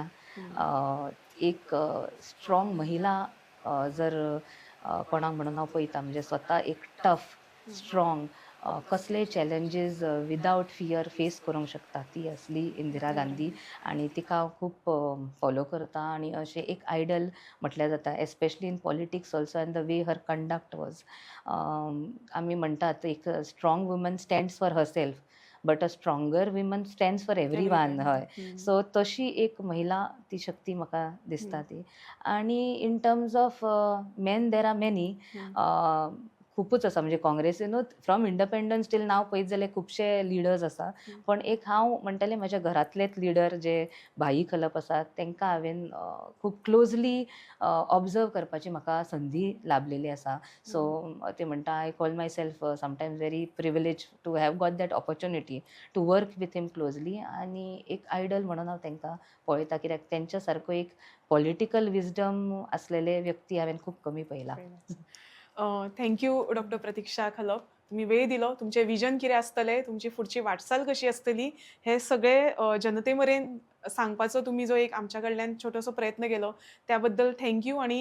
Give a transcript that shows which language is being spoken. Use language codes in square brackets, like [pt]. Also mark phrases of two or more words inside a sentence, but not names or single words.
[kok] एक स्ट्रॉंग महिला जर कोणाक म्हणून हांव पळयता म्हणजे स्वता एक [en] tough strong [kok] कसले [en] challenges without fear face [kok] करूंक शकता ती असली इंदिरा गांधी. आनी तिका हांव खूब फॉलो करता आनी अशें एक आयडल म्हटल्यार जाता, [en] especially in politics also and the way her conduct was. [kok] आमी म्हणटात एक [en] strong woman stands for herself but a stronger woman stands for every one. [kok] हय, सो तशी एक महिला ती शक्ती म्हाका दिसता ती. आनी [en] in terms of men there are many, [kok] खूपच आसा म्हणजे काँग्रेसीनूच [en] from independence [kok] टील नाव पळयत जाल्यार खुबशे लिडर्स आसा. पण एक हांव म्हणटलें म्हाज्या घरांतलेच लिडर जे भाई खलप आसात तांकां हांवें खूब [en] closely observe [kok] करपाची म्हाका संदी लाभलेली आसा. [en] सो [kok] ते म्हणटा [en] I call myself sometimes very privileged to have got that opportunity to work with him closely. [kok] आनी एक आयडल म्हणून हांव तांकां पळयता, कित्याक तेंच्या सारको एक [en] political wisdom [kok] आसलेले व्यक्ती हांवें खूब कमी पळयला. [en] Thank you Doctor Pratiksha Khalap. [kok] तुम्ही वेळ दिलो. तुमचे विजन कितें आसतलें, तुमची फुडची वाटचाल कशी आसतली हे सगळे जनते मेरेन सांगपाचो तुम्ही जो एक आमच्या कडल्यान छोटोसो प्रयत्न केलो त्या बद्दल थँक्यू.